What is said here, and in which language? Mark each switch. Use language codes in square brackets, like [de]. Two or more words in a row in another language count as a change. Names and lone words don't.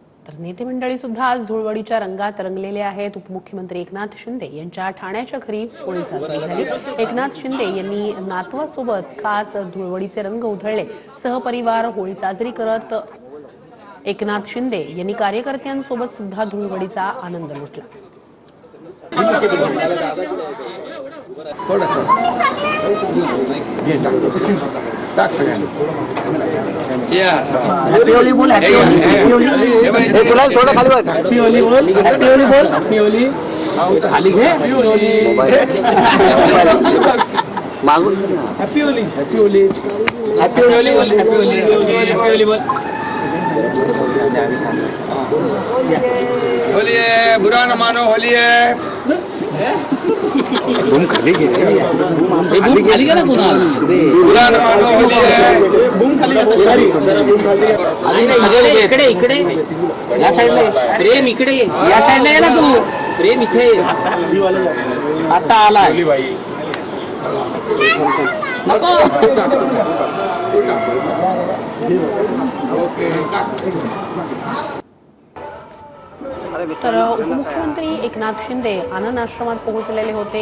[mr] तर नेते मंडळी सुद्धा आज धुळवडीच्या रंगात रंगलेले आहेत। उपमुख्यमंत्री एकनाथ शिंदे यांच्या ठाण्याच्या घरी होळी साजरी झाली। एकनाथ शिंदे यांनी नातवासोबत खास धुळवडीचे रंग उधळले। सहपरिवार होळी साजरी करत एकनाथ शिंदे यांनी कार्यकर्त्यांसोबत सुद्धा धुळवडीचा आनंद लुटला। हैप्पी होली बोल, हैप्पी होली, हैप्पी होली। ए गुलाल थोड़ा खाली बघ, हैप्पी होली बोल, हैप्पी होली बोल, हैप्पी होली। खाली घे, हैप्पी होली मागून, हैप्पी होली, हैप्पी होली, हैप्पी होली बोल, हैप्पी होली, हैप्पी होली बोल। [hi] होली है, बुरा न मानो, होली है। [mr] बूम खाली घे, बूम खाली घे ना तू ना, [hi] बुरा न मानो, होली है। [mr] बूम खाली घे, इकडे इकडे या साईडला प्रेम, इकडे या साईडला ये ना तू, प्रेम इथे आता आला नको। तर उपमुख्यमंत्री एकनाथ शिंदे आनंद आश्रमात पोहोचलेले होते।